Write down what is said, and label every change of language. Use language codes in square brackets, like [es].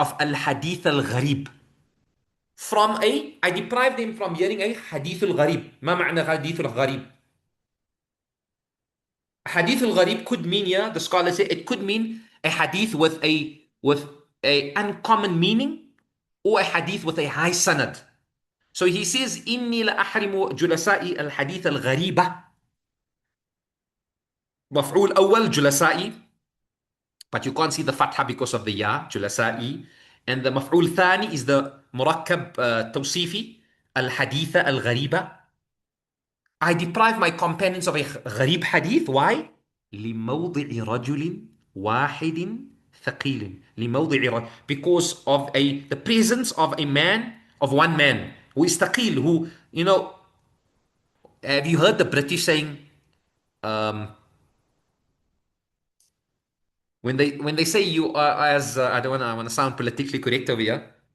[en] Of al-hadith al-gharib. I deprive them from hearing a hadith al-gharib. [ar] ما معنى hadith al-gharib? [en] Hadith al-gharib could mean, yeah, the scholars say it could mean a hadith with a uncommon meaning, or a hadith with a high sanad. So he says, [ar] إني لأحرم جلسائي الحديث الغريبة. مفعول أول جلسائي, [en] but you can't see the fatha because of the ya, جلسائي. And the مفعول ثاني is the مركب توصيفي الحديث الغريبة. I deprive my companions of a gharib hadith. Why? [ar] لموضع رجل واحد ثقيل. لموضع رجل. [en] Because of the presence of a man, of one man, who is thaqil, who, have you heard the British saying, when they say you are as, I want to sound politically correct over here.